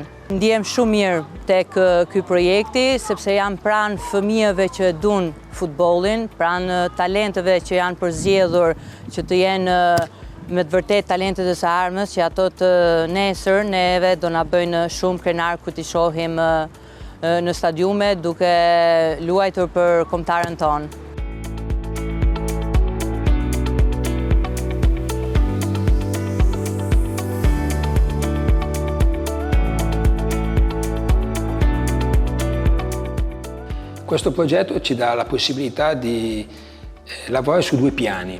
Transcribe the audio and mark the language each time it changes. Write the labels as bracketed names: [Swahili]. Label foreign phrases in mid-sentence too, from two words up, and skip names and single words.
[Albanian] Ndihem shumë mirë tek ky projekti sepse jam pranë fëmijëve që duan futbollin, pranë talenteve që janë përzgjedhur që të jenë me të vërtet talentet e së ardhmës, që ato të nesër neve do na bëjnë shumë krenar kur t'i shohim në stadiume duke luajtur për kombëtarën tonë. [Italian] Questo progetto ci dà la possibilità di lavorare su due piani.